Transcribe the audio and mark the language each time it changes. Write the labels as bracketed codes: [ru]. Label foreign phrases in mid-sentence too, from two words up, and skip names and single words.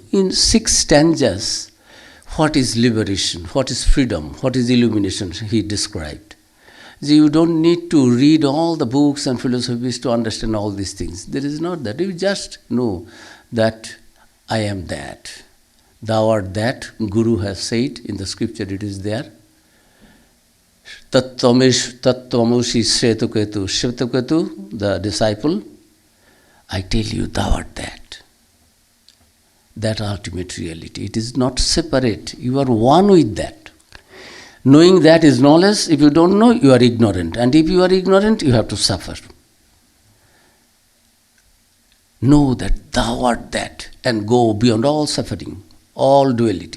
[en] In 6 stanzas, what is liberation, what is freedom, what is illumination, he described. You don't need to read all the books and philosophies to understand all these things. There is not that. You just know that I am that. Thou art that, Guru has said in the scripture, it is there. [sa] Tattvamoshi Shvetaketu. [en] Shvetaketu, the disciple, I tell you, thou art that. That ultimate reality. It is not separate. You are one with that. Knowing that is knowledge. If you don't know, you are ignorant. And if you are ignorant, you have to suffer. Know that thou art that and go beyond all suffering, all duality.